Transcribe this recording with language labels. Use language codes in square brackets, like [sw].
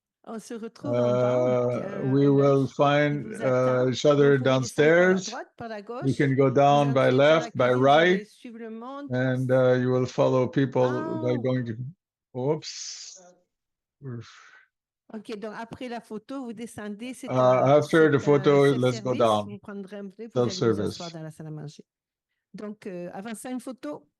[fr] On se retrouve en banque. [en] We will find each other downstairs. You can go down by left, by right, and you will follow people by going to. Oops. [fr] Ok, donc après la photo, vous descendez. [en] After the photo, let's go down. [fr] Vous prendrez un vous allez vous [en] Self-service. [fr] asseoir dans la salle à manger. Donc, avant ça, une photo.